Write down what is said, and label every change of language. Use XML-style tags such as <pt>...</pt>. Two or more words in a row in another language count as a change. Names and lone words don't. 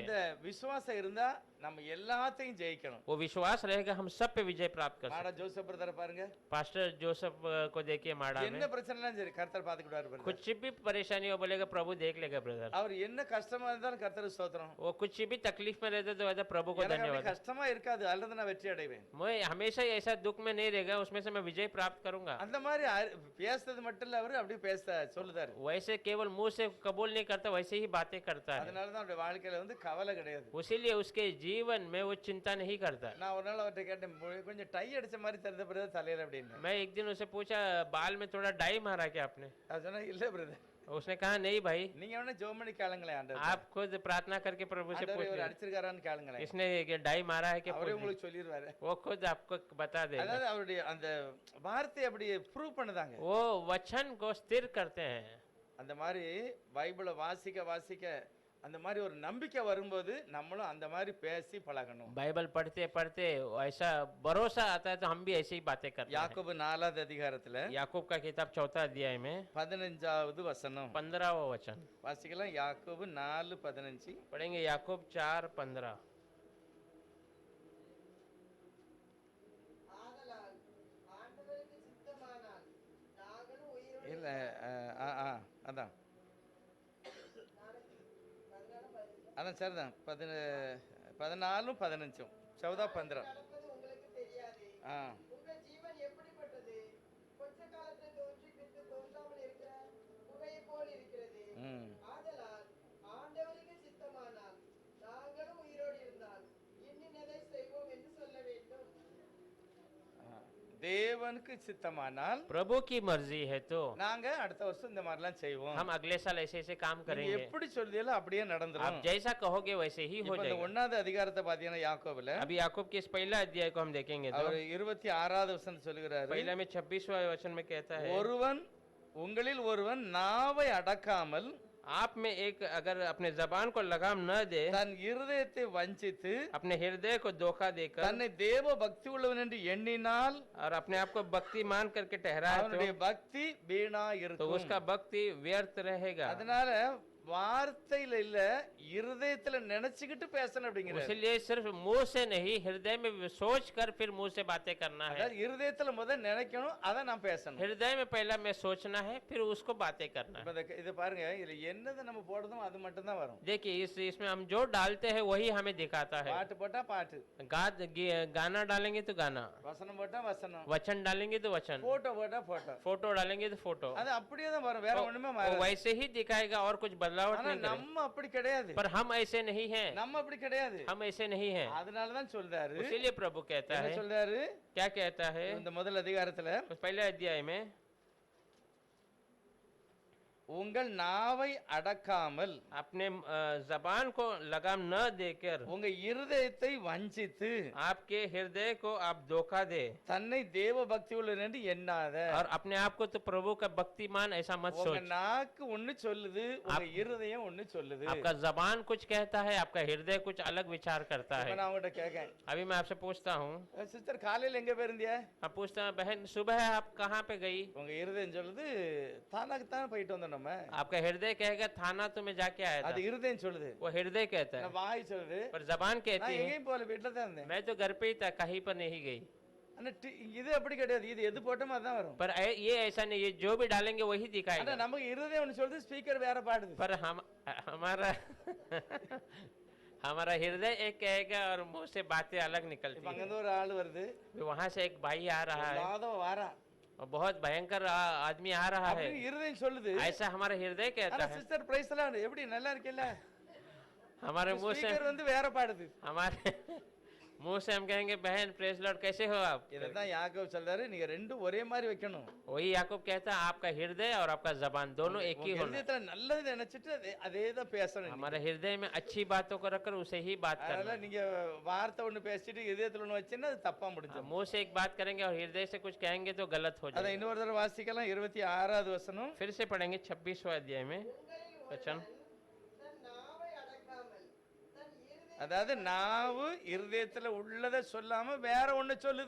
<ta>அந்த விசுவாசம் இருந்தா நம்ம எல்லாத்தையும் ஜெயிக்கணும்.</ta> <hi>वो विश्वास रहेगा हम सब पे विजय प्राप्त कर மாடா सकते।</hi> <ta>ஜோசப் பிரதர் பாருங்க,</ta> <hi>पास्टर जोसेफ को देखिए माड़ा</hi> <ta>என்ன</ta> <hi>में,</hi> <ta>பிரச்சனைலாம் சரி கர்த்தர் பாத்துக்கிட்டாரு பிரதர்.</ta> <hi>कुछ भी परेशानी हो बोलेगा प्रभु देख लेगा ब्रदर।</hi> <ta>அவர் என்ன கஷ்டமா இருந்தாலும் கர்த்தர் ஸ்தோத்திரம்.</ta> <hi>वो कुछ भी तकलीफ में रहते तो कहता प्रभु को</hi> <ta>எனக்கு அப்படி</ta> <hi>धन्यवाद।</hi> <ta>கஷ்டமா இருக்காது, அல்லது நான் வெற்றி அடைவேன்.</ta> <hi>मैं हमेशा ही ऐसा दुख में नहीं रहेगा, उसमें से मैं विजय प्राप्त करूंगा।</hi> <ta>அந்த மாதிரி பேசுறது மட்டும் இல்ல, அவரு அப்படியே பேச சொல்லுதாரு.</ta> <hi>वैसे केवल मुंह से कबूल नहीं करता, वैसे ही बातें करता है।</hi> <ta>அதனால தான் அவருடைய வாழ்க்கையில வந்து கவலை கிடையாது.</ta> <hi>उसीलिए उसके जीवन में वो चिंता नहीं करता।</hi> <ta>நான் ஒரு நாள் அவர்கிட்ட கேட்டேன், கொஞ்சம் டை அடிச்ச மாதிரி தெரிந்த பிரதர் தலையில அப்படின்னு.</ta> <hi>मैं एक दिन उसे पूछा बाल में थोड़ा डाई मारा क्या आपने?</hi> <ta>அவர் சொன்னா இல்ல பிரதர்,</ta> <hi>उसने कहा नहीं भाई,</hi> <ta>நீங்க வேணா ஜெர்மனி கேளுங்களே ஆண்டவர்,</ta> <hi>आप खुद प्रार्थना करके प्रभु से</hi> <ta>ஆண்டவர்</ta> <hi>पूछ</hi> <ta>இவர்</ta> <hi>लीजिए।</hi> <ta>அடிச்சிருக்காரான்னு கேளுங்களே,</ta> <hi>इसने डाई मारा है कि</hi> <ta>அவரே உங்களுக்கு சொல்லிடுவாரு.</ta> <hi>वो खुद आपको बता देगा।</hi> <ta>அதாவது அவருடைய அந்த வார்த்தை அப்படி ப்ரூவ் பண்ணுதாங்க.</ta> <hi>वो वचन को स्थिर करते हैं।</hi> <ta>அந்த மாதிரி பைபிளை வாசிக்க அந்த மாதிரி ஒரு நம்பிக்கை வரும்போது நம்மளும் அந்த மாதிரி பேசி பழகணும்.</ta> <hi>बाइबल पढ़ते पढ़ते ऐसा भरोसा आता है तो हम भी ऐसी ही बातें करते हैं।</hi> <ta>யாக்கோபு 4வது அதிகாரத்துல</ta> <hi>याकूब का किताब 4 अध्याय में</hi> <ta>15வது வசனம்</ta> <hi>15वां वचन</hi> <ta>வாசிக்கலாம். யாக்கோபு 4:15.</ta> <hi>पढ़ेंगे, याकूब 4:15।</hi> <ta>ஆதலால் ஆண்டவருக்கு சித்தமானால் நாங்களும் உயிரோடு இல்ல அதான் அதான் சரிதான். 14:15 14:15. நடப்பது உங்களுக்கு தெரியாது. உங்கள் ஜீவன் எப்படிப்பட்டது? கொஞ்ச காலத்தில் தோன்றி பின்பு தோன்றாமல் இருக்கிற புகையை போல் இருக்கிறது. ஆதலால் ஆண்டவருக்கு சித்தமானால் நாங்களும் உயிரோடு இருந்தால் இன்னினதை செய்வோம் தேவனுக்கு சித்தமானால்</ta> <hi>प्रभु की मर्जी है तो</hi> <ta>நாங்க அடுத்த வருஷம் இந்த மாதிரிலாம் செய்வோம்.</ta> <hi>हम अगले साल ऐसे ऐसे काम</hi> <ta>நீங்க</ta> <hi>करेंगे।</hi> <ta>எப்படி சொல்றீங்களோ அப்படியே</ta> <hi>आप</hi> <ta>நடந்துரும்.</ta> <hi>जैसा कहोगे वैसे ही हो</hi> <ta>இப்ப இந்த</ta> <hi>जाएगा।</hi> <ta>1வது அதிகாரத்தை பாத்தீங்கன்னா யாக்கோபுல</ta> <hi>अभी याकूब के इस पहला अध्याय को हम देखेंगे तो</hi> <ta>அவர் 26வது वचन சொல்லுகிறாரு,</ta> <hi>पहला में 26वां वचन में कहता है,</hi> <ta>ஒருவன் உங்களில் ஒருவன் நாவை அடக்காமல்</ta> <hi>आप में एक अगर अपने जबान को लगाम न दे,</hi> <ta>தன் இருதயத்தை வஞ்சித்து</ta> <hi>अपने हृदय को धोखा देकर</hi> <ta>தன்னை தேவ பக்தி உள்ளவன் என்று எண்ணினால்</ta> <hi>और अपने आप को भक्ति मान करके ठहराए</hi> <ta>அவனுடைய பக்தி வீணா</ta> <hi>तो</hi> <ta>இருக்கும்.</ta> <hi>उसका भक्ति व्यर्थ रहेगा।</hi> <ta>அதனால வார்த்தையில இல்ல இருதயத்துல நினைச்சுக்கிட்டு பேசணும் அப்படிங்கிறாரு.</ta> <hi>इसलिए सिर्फ मुंह से नहीं, हृदय में सोच कर फिर मुंह से बातें करना है।</hi> <ta>அதாவது இருதயத்துல முதல் நினைக்கணும், அதை நான் பேசணும்.</ta> <hi>हृदय में पहला में सोचना है, फिर उसको बातें करना</hi> <ta>இப்ப</ta> <hi>है।</hi> <ta>இதை பாருங்க, இதுல என்னதை நம்ம போடுறோம் அது மட்டும் தான் வரும்.</ta> <hi>देखिए इसमें हम जो डालते हैं वही हमें दिखाता है।</hi> <ta>பாட்டு போட்டா பாட்டு,</ta> <hi>गाना डालेंगे तो गाना,</hi> <ta>வசனம் போட்டா வசனம்,</ta> <hi>वचन डालेंगे तो वचन,</hi> <ta>போட்டோ போட்டா போட்டோ,</ta> <hi>फोटो डालेंगे तो फोटो,</hi> <ta>அது அப்படியே தான் வரும், வேற ஒண்ணுமே</ta> <hi>वो</hi> <ta>மாறாது.</ta> <hi>वैसे ही दिखाएगा और कुछ बदलावट</hi> <ta>ஆனா</ta> <hi>नहीं करेगा।</hi> <ta>நம்ம அப்படி கிடையாது,</ta> <hi>पर हम ऐसे नहीं हैं,</hi> <ta>நம்ம அப்படி கிடையாது.</ta> <hi>हम ऐसे नहीं हैं।</hi> <ta>அதனால தான் சொல்றாரு,</ta> <hi>इसीलिए प्रभु कहता</hi> <ta>என்ன</ta> <hi>है,</hi> <ta>சொல்றாரு</ta> <hi>क्या कहता है</hi> <ta>இந்த முதல் அதிகாரத்துல,</ta> <hi>उस पहले अध्याय में,</hi> <ta>உங்கள் நாவை அடக்காமல்</ta> <hi>अपने जबान को लगाम न देकर</hi> <ta>உங்க இருதயத்தை வஞ்சித்து</ta> <hi>आपके हृदय को आप धोखा दे</hi> <ta>தன்னை தேவ பக்தி உள்ளவன் என்று எண்ணாத.</ta> <hi>और अपने आप को तो प्रभु का भक्तिमान ऐसा मत</hi> <ta>உங்க</ta> <hi>सोच।</hi> <ta>நாக்கு ஒண்ணு சொல்லுது, உங்க இருதயம் ஒண்ணு சொல்லுது.</ta> <hi>आपका जबान कुछ कहता है, आपका हृदय कुछ अलग विचार करता</hi> <ta>இப்ப</ta> <hi>है।</hi> <ta>நான் உங்ககிட்ட கேட்கேன்,</ta> <hi>अभी मैं आपसे पूछता हूँ,</hi> <ta>சிஸ்டர் காலையில எங்க போயிருந்திய?</ta> <hi>आप पूछते हैं बहन सुबह आप कहाँ पे गई?</hi> <ta>உங்க இருதயம் சொல்லுது தானாக்கு தான் போயிட்டு வந்தோம் நம்ம.</ta> <hi>आपका हृदय कहेगा थाना तो मैं जाके आया था,</hi> <ta>அது இருதயம் சொல்லுது,</ta> <hi>वो हृदय कहता है।</hi> <ta>நான் வாய் சொல்லுது</ta> <hi>पर जबान</hi> <ta>நான்</ta> <hi>कहती है</hi> <ta>எங்கேயும் போல வீட்டுல தான் இருந்தேன்.</ta> <hi>मैं तो घर पे ही था, कहीं पर नहीं गई।</hi> <ta>ஆனா இது அப்படி கிடையாது, இது எது போட்டோமோ அதான் வரும்.</ta> <hi>पर ये ऐसा नहीं, ये जो भी डालेंगे वही</hi> <ta>ஆனா</ta> <hi>दिखाएगा।</hi> <ta>நமக்கு இருதயம் ஒண்ணு சொல்லுது, ஸ்பீக்கர் வேற பாடுது.</ta> <hi>पर हमारा हमारा हृदय एक कहेगा और मुंह से बातें अलग</hi> <ta>இப்ப</ta> <hi>निकलती</hi> <ta>அங்க</ta> <hi>है।</hi> <ta>இருந்து ஒரு ஆள் வருது,</ta> <hi>वहां से एक भाई आ रहा है</hi> <ta>இல்லாதவ வாரா</ta> <hi>और बहुत भयंकर आदमी आ रहा है,</hi> <ta>அப்படின்னு இருதயம் சொல்லுது.</ta> <hi>ऐसा हमारा हृदय कहता</hi> <ta>ஆனா</ta> <hi>है।</hi> <ta>சிஸ்டர் பிரைஸ் எல்லாம் எப்படி நல்லா இருக்கீல்ல,</ta> <hi>हमारे मुंह से</hi> <ta>ஸ்பீக்கர் வந்து வேற பாடுது.</ta> <hi>हमारे मुंह से हम कहेंगे बहन</hi> <en>praise Lord</en> <hi>कैसे हो आप?</hi> <ta>இதான் யாக்கோபு சொல்றாரு, நீங்க ரெண்டும் ஒரே மாதிரி வைக்கணும்.</ta> <hi>वही याकूब कहता है आपका हृदय और आपका जबान दोनों एक ही</hi> <ta>உங்க</ta> <hi>होना।</hi> <ta>இருதயத்துல நல்லது நினைச்சிட்டு அதே தான் பேசணும்.</ta> <hi>हमारे हृदय में अच्छी बातों को रखकर उसे ही बात</hi> <ta>அதனால</ta> <hi>करना।</hi> <ta>நீங்க வார்த்தை ஒண்ணு பேசிட்டு இதயத்துல ஒண்ணு வச்சீங்கன்னா அது தப்பா முடிஞ்சிடும்.</ta> <hi>मुंह से एक बात करेंगे और हृदय से कुछ कहेंगे तो गलत हो</hi> <ta>அதை</ta> <hi>जाएगा।</hi> <ta>இன்னொரு தடவை வாசிக்கலாம், 26வது வசனம்.</ta> <hi>फिर से पढ़ेंगे 26वां अध्याय में वचन।</hi> <ta>தன் நாவை அடக்காமல் தன் இருதய அதாவது நாவு இருதயத்துல உள்ளதை சொல்லாம வேற ஒண்ணு சொல்லுது.</ta>